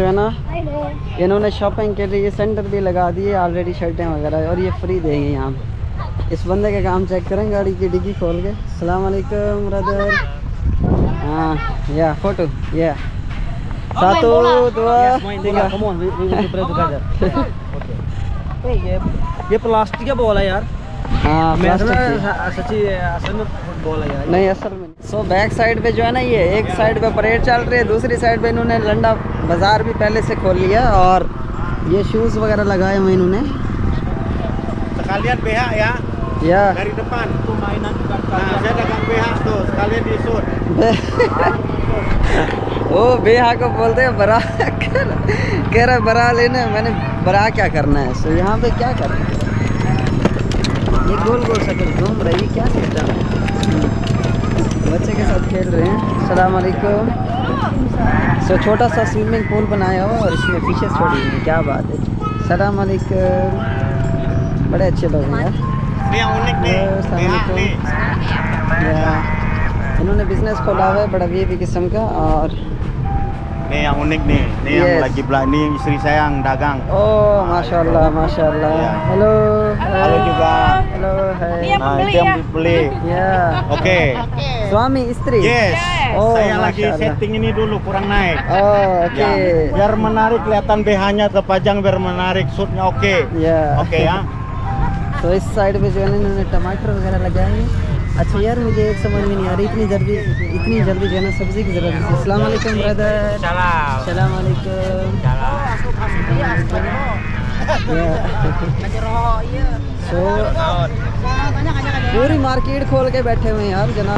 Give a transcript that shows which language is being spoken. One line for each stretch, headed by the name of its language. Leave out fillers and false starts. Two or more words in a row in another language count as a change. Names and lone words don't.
Hindi: है ना इन्होंने शॉपिंग के लिए सेंटर भी लगा दिए ऑलरेडी, शर्टें वगैरह, और ये फ्री देंगे यहाँ। इस बंदे का काम चेक करें गाड़ी की डिग्गी खोल के।
Arabic: السلام عليكم
Hindi: ब्रदर। हाँ या फोटो या
Indonesian: satu dua tiga।
Hindi: ये प्लास्टिक का बॉल है यार। हाँ सच्ची असल में बॉल है यार। नहीं असल में। सो
English: back side
Hindi: पे जो है ना, ये एक साइड पे परेड चल रही है, दूसरी साइड पे इन्होंने लंडा बाजार भी पहले से खोल लिया और ये शूज़ वगैरह लगाए हुए इन्होंने।
Indonesian: Sekalian BH ya. या Dari depan tuh mainan juga. Nah, saya dagang BH tuh, sekalian disut.
Hindi: ओ बेहा को बोलते हैं बरा। कह रहा बरा लेना, मैंने बरा क्या करना है। सो यहाँ पे क्या करना है, ये गोल गोल शक्ल घूम रही है, क्या सिस्टम है। बच्चे के साथ खेल रहे हैं।
Arabic: السلام عليكم.
Hindi: सो छोटा सा
English: swimming pool
Hindi: बनाया हुआ और इसमें फिशेस छोड़ी हुई, क्या बात है।
Arabic: السلام عليكم,
Hindi: बड़े अच्छे लोग हैं यार।
Indonesian: Ini yang unik nih. BH nih.
Hindi: इन्होंने बिजनेस खोला हुआ है बड़ा वीआईपी किस्म का। और
Indonesian: Nih yang unik nih. Nih yang Yes. lagi ini istri saya yang dagang.
Hindi: ओह माशाल्लाह माशाल्लाह।
Indonesian: Iya.
Hindi: हेलो
Indonesian: Halo juga.
Hindi: हेलो है
Indonesian: Nah, itu yang dibeli. या Oke. suami istri. Yes. Oh, Saya lagi
Arabic: Masya Allah.
Indonesian: setting ini dulu kurang naik. Oh, oke. Ya, biar menarik kelihatan BH-nya terpajang biar menarik shootnya oke. या Oke ya.
Hindi: तो इस साइड पे जो है ना इन्होंने टमाटर वगैरह लगाए हैं। अच्छा यार मुझे एक समझ में नहीं आ रही इतनी जल्दी जो है ना सब्जी की ज़रूरत है।
Arabic: السلام عليكم ब्रदर। سلام عليكم.
Hindi: सो पूरी मार्केट खोल के बैठे हुए हैं यार जनाब।